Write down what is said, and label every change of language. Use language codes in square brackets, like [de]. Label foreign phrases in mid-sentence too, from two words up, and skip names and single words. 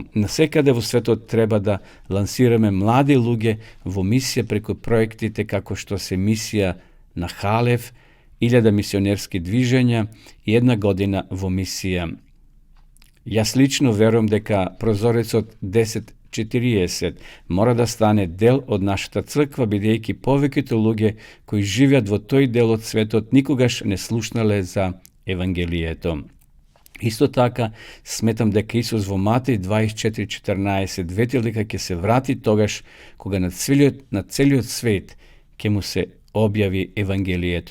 [mk] Насекаде во светот треба да лансираме млади луѓе во мисија преку проектите како што се мисија на Халев, 1000 мисионерски движења и 1 година во мисија. Јас лично верувам дека прозорецот 10 40 mora da stane del од нашата црква, бидејќи повеќето луѓе кои живеат во тој дел од светот никогаш не слушнале за Евангелието. Исто така, сметам дека Исус во Матеј 24:14 ветил дека ќе се врати тогаш кога на целиот свет ќе му се објави Евангелието.